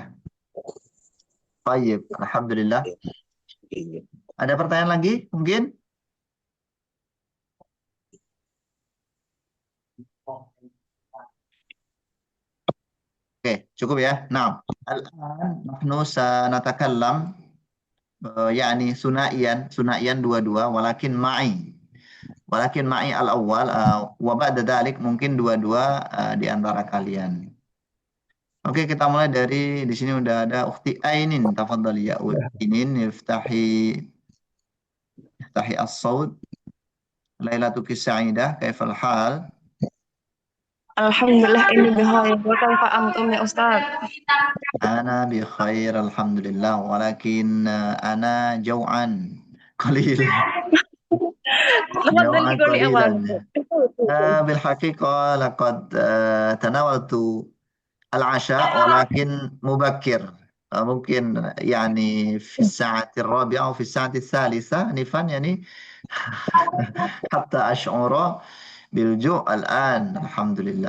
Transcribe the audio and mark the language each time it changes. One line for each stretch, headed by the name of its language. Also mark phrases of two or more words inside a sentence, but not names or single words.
Indonesian: Baik, alhamdulillah. Ada pertanyaan lagi mungkin? Oke, cukup ya. Nah,
Arabic: الآن نحن سنتكلم يعني ثنائيا dua-dua ولكن معي الأول وبعد ذلك
Indonesian: mungkin dua-dua di antara kalian. Oke, kita mulai dari di sini udah ada ukhti Ainin,
Arabic: تفضلي يا Ainin, افتحي الصوت. ليلتك سعيدة، كيف الحال? الحمد لله إني بخير. وكيف أنتم يا أستاذ? أنا بخير الحمد لله ولكن أنا جوعان قليل Tafadhal جوعان quli قليلا aman. بالحقيقة لقد تناولت العشاء ولكن مبكر ممكن يعني في الساعة الرابعة أو في الساعة الثالثة آنفا يعني حتى أشعر بالجوع الآن الحمد لله.